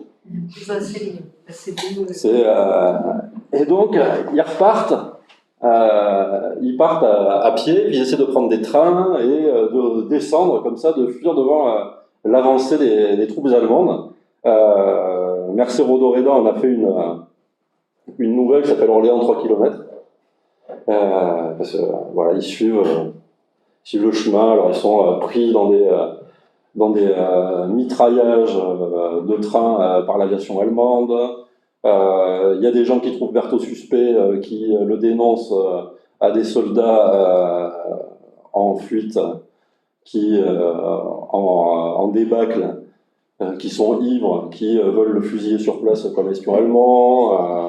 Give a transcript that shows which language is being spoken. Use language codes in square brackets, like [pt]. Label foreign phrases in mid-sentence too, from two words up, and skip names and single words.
[fr] Ça, c'est mignon. Et donc, ils repartent. Ils partent à pied, puis ils essaient de prendre des trains et de descendre comme ça, de fuir devant l'avancée des troupes allemandes. Mercè Rodoreda en a fait une nouvelle qui s'appelle Orléans 3 km. Parce que voilà, ils suivent le chemin, alors ils sont pris dans des mitraillages de trains par l'aviation allemande. Il y a des gens qui trouvent Berthaud suspect, qui le dénoncent à des soldats en fuite, qui en débâcle, qui sont ivres, qui veulent le fusiller sur place comme espion allemand.